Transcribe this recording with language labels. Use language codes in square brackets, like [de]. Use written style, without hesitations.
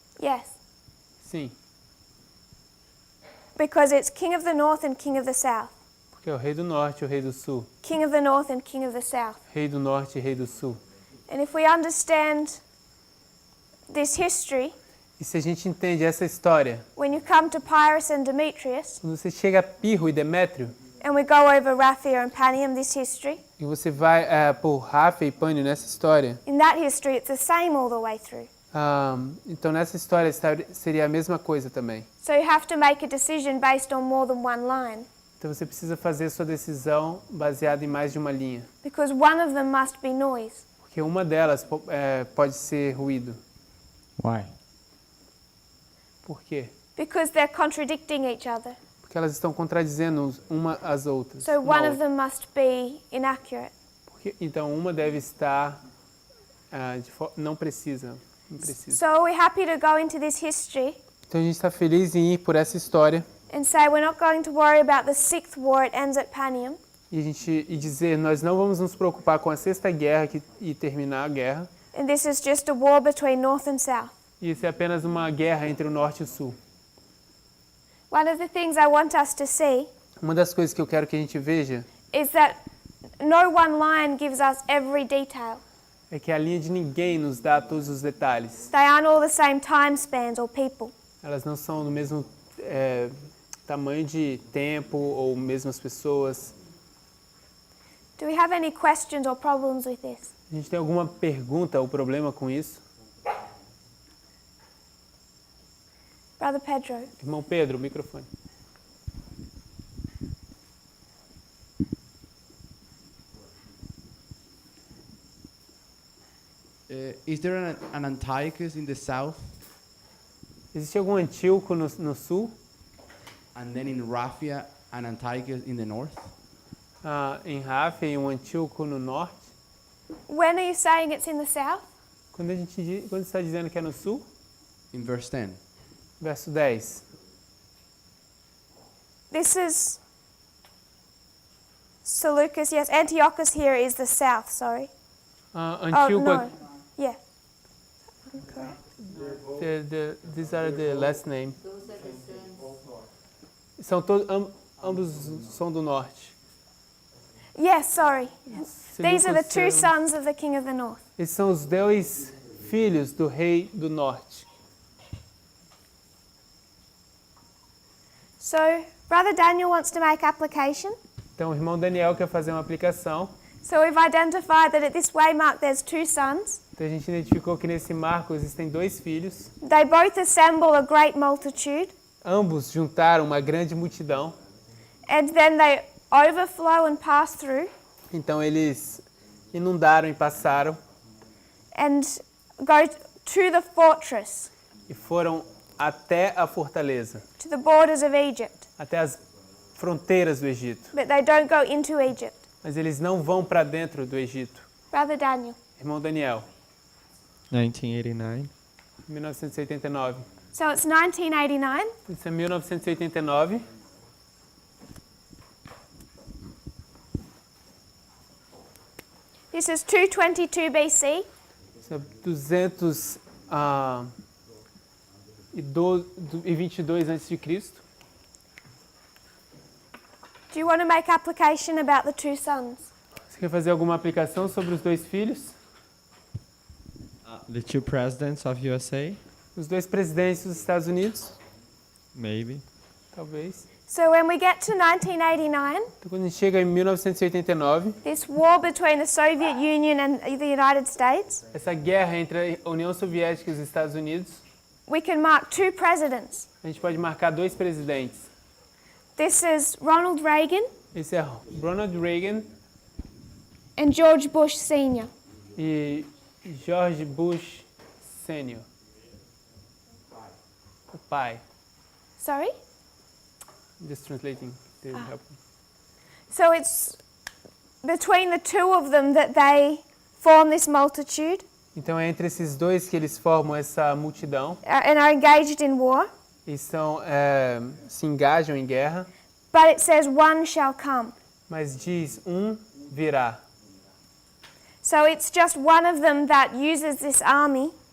[en] Yes. [pt] Sim, [en] Because it's King of the North and King of the South. [pt] porque é o rei do norte e o rei do sul. [en] King of the North and King of the South. [pt] Rei do norte e rei do sul. [en] And if we understand this history, [pt] E se a gente entende essa história, [en] when you come to Pyrrhus and Demetrius, [pt] quando você chega a Pirro e Demétrio, [en] and we go over Ráfia and Panion, this history, [pt] e você vai por Ráfia e Pânio nessa história, [en] in that history it's the same all the way through. [pt] então nessa história seria a mesma coisa também. [en] So you have to make a decision based on more than one line, [pt] Então você precisa fazer sua decisão baseada em mais de uma linha. [en] because one of them must be noise. [pt] Porque uma delas pode ser ruído. [en] Why? [pt] Por quê? [en] Because they're contradicting each other. [pt] Porque elas estão contradizendo uma às outras. [en] So one of them must be inaccurate. [pt] Então uma deve estar não precisa. [en] So we're happy to go into this history [pt] Então a gente está feliz em ir por essa história [en] and say we're not going to worry about the sixth war, it ends at Panion. [pt] e dizer nós não vamos nos preocupar com a sexta guerra e terminar a guerra. [en] And this is just a war between North and South. [pt] E isso é apenas uma guerra entre o norte e o sul. [en] One of the things I want us to see [pt] Uma das coisas que eu quero que a gente veja [en] is that no one line gives us every detail. [pt] é que a linha de ninguém nos dá todos os detalhes. [en] They aren't all the same time spans or people. [pt] Elas não são no mesmo tamanho de tempo ou mesmo as pessoas. [en] Do we have any questions or problems with this? [pt] A gente tem alguma pergunta ou problema com isso? [en] Brother Pedro. [pt] Irmão Pedro, o microfone. [en] Is there an Antiochus in the south? [pt] Existe algum Antíoco no sul? [en] And then in Ráfia, an Antiochus in the north? [pt] Em Ráfia e um Antíoco no norte? [en] When are you saying it's in the south? [pt] Quando está dizendo que é no sul? [en] In verse 10. [pt] Verso 10. [en] This is Seleucus, yes. Antiochus here is the south, sorry. [pt] Antíoco. [en] Oh, no. Yeah. Correct. These are the last name. Those are the sons. [pt] São ambos são do norte. [en] Yes, sorry. These are the two Seleucus, sons of the king of the north. [pt] Esses são os 2 filhos do rei do norte. [en] So, Brother Daniel wants to make application. [pt] Então o irmão Daniel quer fazer uma aplicação. [en] So we've identified that at this waymark there's 2 sons. [pt] Então a gente identificou que nesse marco existem 2 filhos. [en] They both assemble a great multitude. [pt] Ambos juntaram uma grande multidão. [en] And then they overflow and pass through. [pt] Então eles inundaram e passaram. [en] And go to the fortress. [pt] E foram até a fortaleza. [en] To the borders of Egypt. [pt] Até as fronteiras do Egito. [en] But they don't go into Egypt. [pt] Mas eles não vão para dentro do Egito. [en] Brother Daniel. [pt] Irmão Daniel. [en] 1989. [pt] 1989. [en] So it's 1989. [pt] Isso é 1989. [en] This is 222 BC. [pt] Isso é 222 a.C. [en] Do you want to make application about the 2 sons? [pt] Você quer fazer alguma aplicação sobre os 2 filhos? [en] The 2 presidents of USA? [pt] Os 2 presidentes dos Estados Unidos? [en] Maybe. [pt] Talvez. [en] So when we get to 1989, [pt] Então quando a gente chega em 1989, [en] this war between the Soviet Union and the United States, [pt] essa guerra entre a União Soviética e os Estados Unidos, [en] we can mark 2 presidents. [pt] a gente pode marcar 2 presidentes. [en] This is Ronald Reagan [pt] Esse é Ronald Reagan [en] and George Bush Sr. [pt] e George Bush Sr. O pai. [en] Sorry? Just translating to help. So it's between the 2 of them that they form this multitude [pt] Então é entre esses 2 que eles formam essa multidão [en] and are engaged in war. [pt] e se engajam em guerra, [en] But it says one shall come. [pt] mas diz virá. [en] So it's just one of them that uses this army